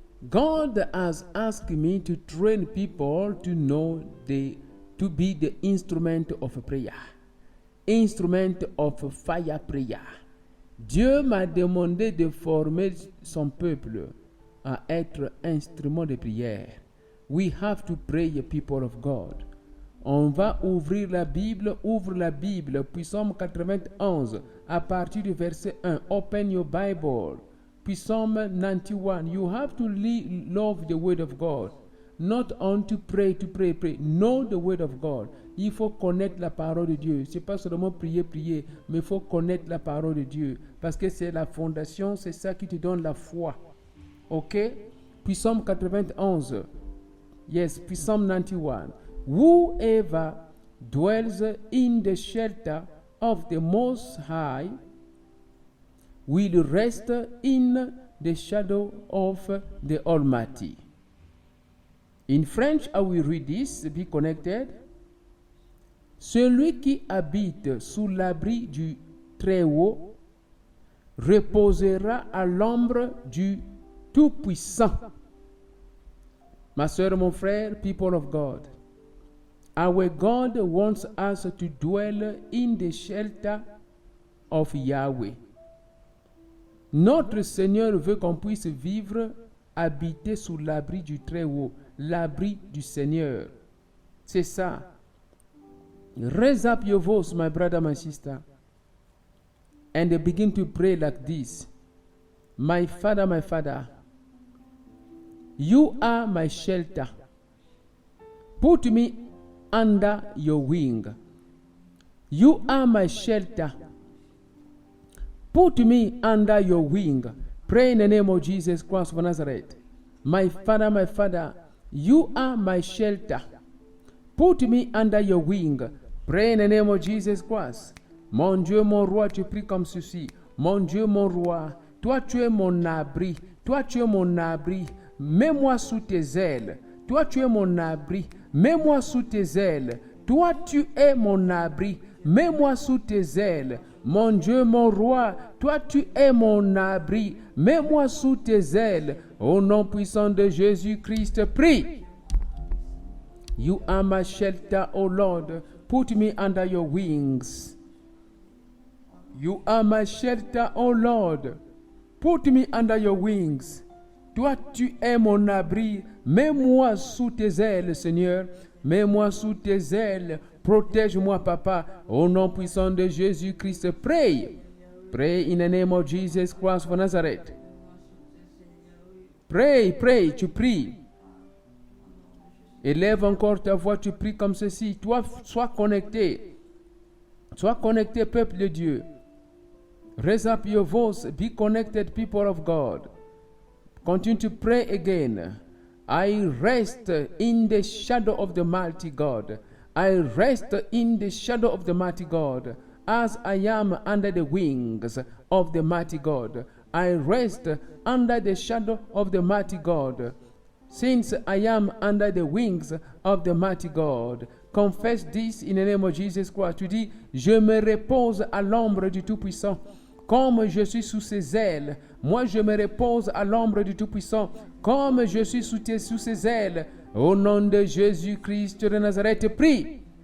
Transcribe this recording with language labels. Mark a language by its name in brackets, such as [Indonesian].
[English] God has asked me to train people to know to be the instrument of prayer. Instrument of fire prayer. [French] Dieu m'a demandé de former son peuple à être instrument de prière. [English] We have to pray, people of God. [French] On va ouvrir la Bible, ouvre la Bible, puis Psaume 91, à partir du verset 1. [English] Open your Bible. Puis Psalm 91. You have to love the word of God. Not only to pray. Know the word of God. [French] Il faut connaître la parole de Dieu. C'est pas seulement prier, mais il faut connaître la parole de Dieu. Parce que c'est la fondation, c'est ça qui te donne la foi. [English] Ok? Puis Psalm 91. Yes, puis Psalm 91. Whoever dwells in the shelter of the Most High will rest in the shadow of the Almighty. In French, I will read this, be connected. [French] Celui qui habite sous l'abri du Très-Haut reposera à l'ombre du Tout-Puissant. Ma soeur, mon frère, [English] people of God, our God wants us to dwell in the shelter of Yahweh. [French] Notre Seigneur veut qu'on puisse vivre, habiter sous l'abri du Très-Haut, l'abri du Seigneur. C'est ça. [English] Raise up your voice, my brother, my sister, and begin to pray like this. My Father, you are my shelter. Put me under your wing. You are my shelter. Put me under your wing. Pray in the name of Jesus Christ of Nazareth. My Father, you are my shelter. Put me under your wing. Pray in the name of Jesus Christ. [French] Mon Dieu, mon roi, tu pries comme ceci. Mon Dieu, mon roi, toi tu es mon abri. Toi tu es mon abri. Mets-moi sous tes ailes. Toi tu es mon abri. Mets-moi sous tes ailes. Toi tu es mon abri. Mets-moi sous tes ailes. Mon Dieu, mon roi, toi tu es mon abri. Mets-moi sous tes ailes. Au nom puissant de Jésus-Christ, prie. [English] You are my shelter, O Lord. Put me under your wings. You are my shelter, O Lord. Put me under your wings. [French] Toi, tu es mon abri. Mets-moi sous tes ailes, Seigneur. Mets-moi sous tes ailes. Protège-moi, Papa. Au nom puissant de Jésus-Christ, pray. [English] Pray in the name of Jesus Christ of Nazareth. Pray, [French] tu pries. Élève encore ta voix, tu pries comme ceci. Toi, sois connecté. Sois connecté, peuple de Dieu. [English] Raise up your voice. Be connected, people of God. Continue to pray again. I rest in the shadow of the mighty God. I rest in the shadow of the mighty God, as I am under the wings of the mighty God. I rest under the shadow of the mighty God, since I am under the wings of the mighty God. Confess this in the name of Jesus Christ. [French] Tu dis, je me repose à l'ombre du Tout-Puissant. Comme je suis sous ses ailes, moi je me repose à l'ombre du Tout-Puissant. Comme je suis sous ses ailes, au nom de Jésus-Christ de Nazareth, prie.